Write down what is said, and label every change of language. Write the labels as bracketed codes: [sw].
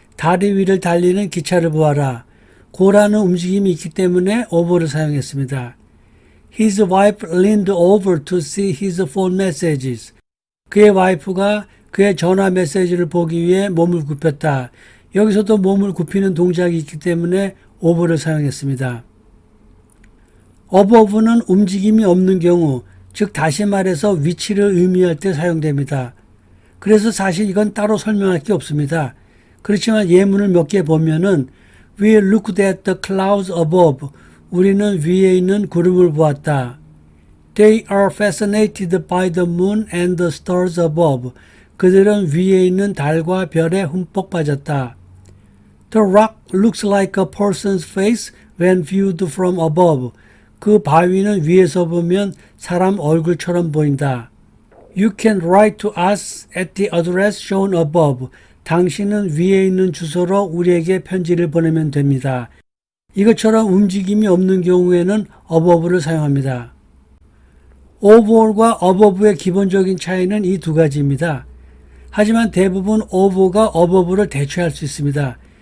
[ko] 다리 위를 달리는 기차를 보아라. 고라는 움직임이 있기 때문에 over를 사용했습니다. [en] His wife leaned over to see his phone messages. [ko] 그의 와이프가 그의 전화 메시지를 보기 위해 몸을 굽혔다. 여기서도 몸을 굽히는 동작이 있기 때문에 over를 사용했습니다. above는 움직임이 없는 경우, 즉 다시 말해서 위치를 의미할 때 사용됩니다. 그래서 사실 이건 따로 설명할 게 없습니다. 그렇지만 예문을 몇 개 보면은 [en] We looked at the clouds above. [ko] 우리는 위에 있는 구름을 보았다. [en] They are fascinated by the moon and the stars above. [ko] 그들은 위에 있는 달과 별에 흠뻑 빠졌다. [en] The rock looks like a person's face when viewed from above. [ko] 그 바위는 위에서 보면 사람 얼굴처럼 보인다. [en] You can write to us at the address shown above. [ko] 당신은 위에 있는 주소로 우리에게 편지를 보내면 됩니다. 이것처럼 움직임이 없는 경우에는 above를 사용합니다. over과 above의 기본적인 차이는 이 두 가지입니다. 하지만 대부분 over가 above를 대체할 수 있습니다.